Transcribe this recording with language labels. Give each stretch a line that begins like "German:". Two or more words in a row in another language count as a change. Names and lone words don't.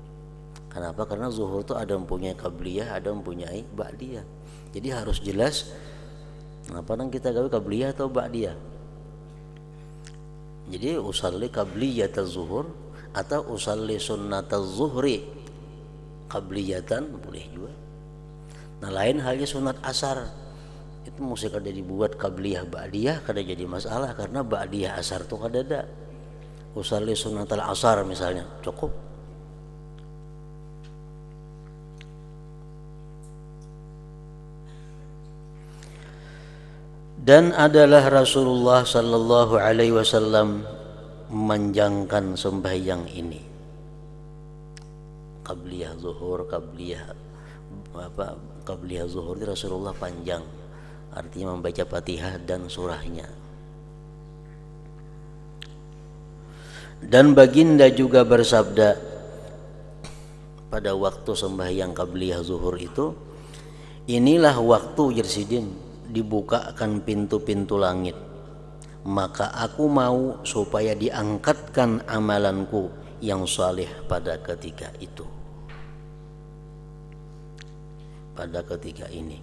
Indonesian: Kenapa? Karena zuhur itu ada mempunyai qabliyah, ada mempunyai ba'diyah. Jadi harus jelas apa yang kita gawe, qabliyah atau ba'diyah.
Arabic: Jadi أصلي قبلية الظهر atau أصلي سنة الظهر قبلية
Indonesian: boleh juga.
Banjar: Nah lain halnya sunat asar itu mesti kada dibuat qabliyah ba'diyah, kada jadi masalah karena ba'diyah asar tuh kada ada.
Arabic: أصلي سنة العصر
Indonesian: misalnya cukup. Dan adalah Rasulullah
Arabic: صلى الله عليه وسلم
Indonesian: memanjangkan sembahyang ini. Qabliyah zuhur, qabliyah zuhur itu Rasulullah panjang. Artinya membaca Fatihah dan surahnya. Dan baginda juga bersabda pada waktu sembahyang qabliyah zuhur itu, inilah waktu Jersidin dibukakan pintu-pintu langit, maka aku mau supaya diangkatkan amalanku yang saleh pada ketika itu, pada ketika ini.